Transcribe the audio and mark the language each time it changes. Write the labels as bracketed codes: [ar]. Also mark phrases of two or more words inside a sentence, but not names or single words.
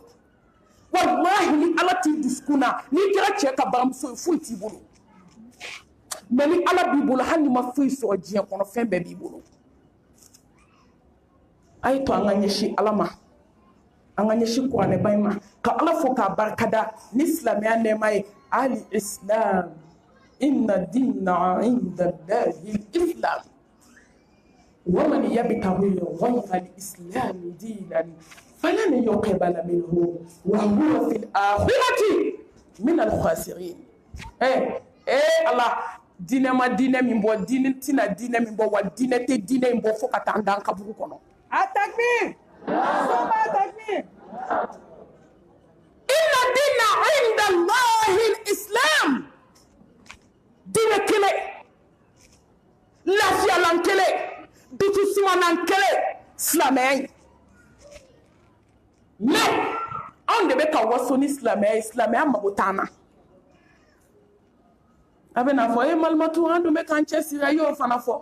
[bm] Wallahi, ni Ala t'i dusukun na, n'i kɛra cɛ ka baramuso ye, foyi t'i bolo. Mais ni Ala b'i bolo, hali ni ma foyi sɔrɔ diɲɛ kɔnɔ, fɛn bɛɛ b'i bolo. A ye to an ka ɲɛsin Ala ma, an ka ɲɛsin kuranɛba in ma, ka Ala fo k'a barikada ni silamɛya nɛɛma ye. [ar] الإسلام، إن الدين عند الله الإسلام. ومن يبتغي غير الإسلام دينا فلن يقبل منه وهو في الآخرة من الخاسرين. Allah, [bm] dinɛ ma dinɛ min bɔ, dinɛ tina dinɛ min bɔ, wa dinɛ tɛ dinɛ in bɔ fo ka taa an dan kaburu kɔnɔ. [ar] Atakbir! Atakbir! إن الدين عند الله الإسلام. [bm] Dinɛ kelen, lafiyalan kelen, dutu sumanan kelen, silamɛya ye. Mais anw de bɛ ka waso ni silamɛya ye, silamɛya mago t'an na. A bɛ n'a fɔ malimatu, an dun bɛ k'an cɛsiri, a y'o fana fɔ.